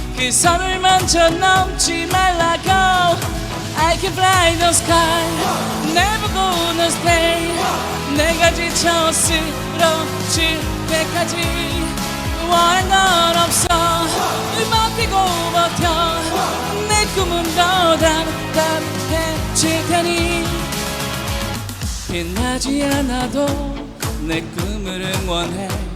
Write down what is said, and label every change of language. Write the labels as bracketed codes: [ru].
[ko] 그 선을 먼저 넘지 말라고. [en] I can fly the sky, never gonna stay. [ko] 내가 지쳐 쓰러질 때까지 원한 건 없어. 버티고 버텨. 내 꿈은 더 단단해질 테니. 빛나지 않아도 내 꿈을 응원해.